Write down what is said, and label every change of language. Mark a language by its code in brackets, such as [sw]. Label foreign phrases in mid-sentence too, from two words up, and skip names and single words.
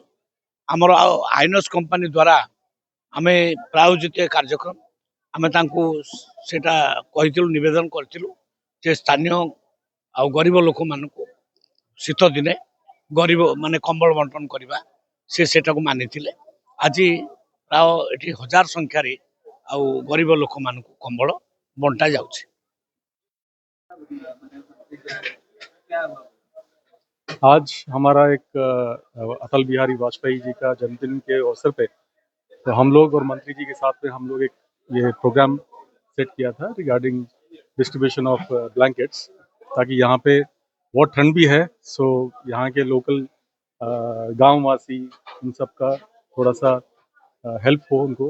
[or] ଆମର ଆଇନକ୍ସ କମ୍ପାନୀ ଦ୍ୱାରା ଆମେ ପ୍ରାୟୋଜିତ କାର୍ଯ୍ୟକ୍ରମ ଆମେ ତାଙ୍କୁ ସେଟା କହିଥିଲୁ, ନିବେଦନ କରିଥିଲୁ ଯେ ସ୍ଥାନୀୟ ଆଉ ଗରିବ ଲୋକମାନଙ୍କୁ ଶୀତ ଦିନେ ଗରିବ ମାନେ କମ୍ବଳ ବଣ୍ଟନ କରିବା, ସେଟାକୁ ମାନିଥିଲେ। ଆଜି ପ୍ରାୟ ଏଠି 1000 ସଂଖ୍ୟାରେ ଆଉ ଗରିବ ଲୋକମାନଙ୍କୁ କମ୍ବଳ ବଣ୍ଟା ଯାଉଛି। [hi] आज हमारा एक अटल बिहारी वाजपेयी जी का जन्मदिन के अवसर पे तो हम लोग और मंत्री जी के साथ में हम लोग एक ये [en] program set [hi] किया था [en] regarding distribution of blankets, [hi] ताकि यहाँ पे बहुत ठंड भी है, सो यहाँ के लोकल गांव वासी इन सब का थोड़ा सा हेल्प हो उनको।